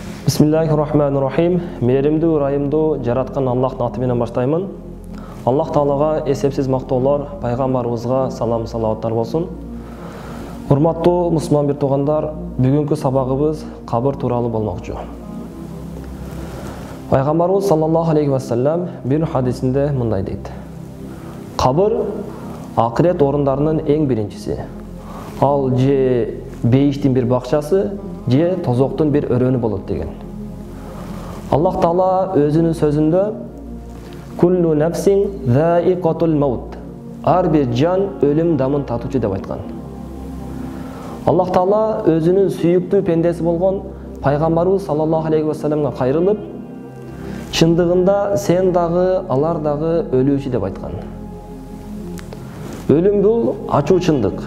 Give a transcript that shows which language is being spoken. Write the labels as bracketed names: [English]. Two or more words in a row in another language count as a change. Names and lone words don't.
[Arabic] بسم الله الرحمن الرحيم. [Kyrgyz] Мейримдүү, ырайымдуу жараткан Аллахтын аты менен баштаймын. Аллах Таалага эсепсиз мактоолор, пайгамбарыбызга салам салаваттар болсун. Урматтуу мусулман бир туугандар, бүгүнкү сабагыбыз кабыр тууралуу болмокчу. Пайгамбарыбыз [Arabic] صلى الله عليه وسلم [Kyrgyz] бир хадисинде мындай дейт: Кабыр акырет орундарынын эң биринчиси. Ал же бейиштин бир бакчасы, же тозоктун бир өрөнү болот деген. Аллах Таала өзүнүн сөзүндө [Arabic] «كل نفس ذائقة الموت» [Kyrgyz] ар бир жан өлүм дамын татуучу деп айткан. Аллах Таала өзүнүн сүйүктүү пендеси болгон пайгамбарыбыз [Arabic] صلى الله عليه وسلم [Kyrgyz] кайрылып, чындыгында сен дагы, алар дагы өлүүчү деп айткан. Өлүм бул ачуу чындык.